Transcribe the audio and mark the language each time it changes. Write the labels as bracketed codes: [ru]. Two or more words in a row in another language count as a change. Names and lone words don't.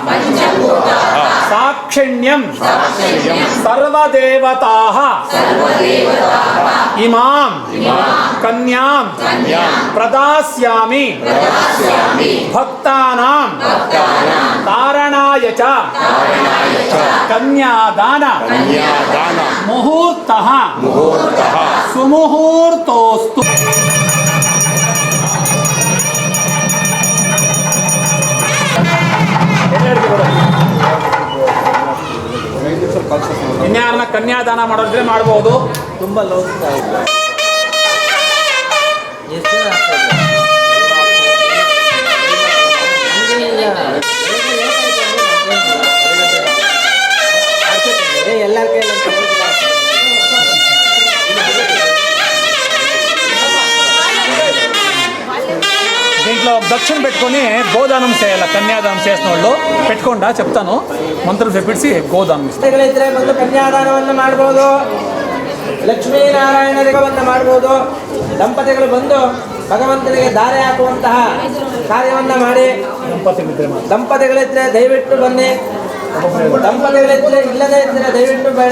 [sa] సాక్షిణ్యం సర్వదేవతాః ఇమాం కన్యాం ప్రదాస్యామి భక్తానాం తారణాయ చ కన్యాదాన ముహూర్తః సుముహూర్తోస్తు. [kn] ಇನ್ಯಾರನ್ನ ಕನ್ಯಾದಾನ ಮಾಡೋದ್ರೆ ಮಾಡಬಹುದು. ತುಂಬಾ ಲೌಕಿಕ ಆಗಿದೆ. ಎಲ್ಲರ ಕೈಯಲ್ಲಿ [te] దీంట్లో దక్షిణ పెట్టుకొని గోదానం చేయాలి. కన్యాదానం చేసిన వాళ్ళు పెట్టుకుండా చెప్తాను, మంత్రులు చెప్పించి గోదానం [kn] ಇದ್ರೆ ಬಂದು ಕನ್ಯಾದಾನವನ್ನು ಮಾಡ್ಬೋದು. ಲಕ್ಷ್ಮೀನಾರಾಯಣರಿಗೆ ಮಾಡ್ಬೋದು. ದಂಪತಿಗಳು ಬಂದು ಭಗವಂತನಿಗೆ ದಾರೆ ಹಾಕುವಂತಹ ಕಾರ್ಯವನ್ನು ಮಾಡಿ. ದಂಪತಿಗಳಿದ್ರೆ ದಯವಿಟ್ಟು ಬನ್ನಿ. ದಂಪತಿಗಳಿದ್ರೆ ಇಲ್ಲದೇ ಇದ್ದರೆ ದಯವಿಟ್ಟು ಬೇಡ.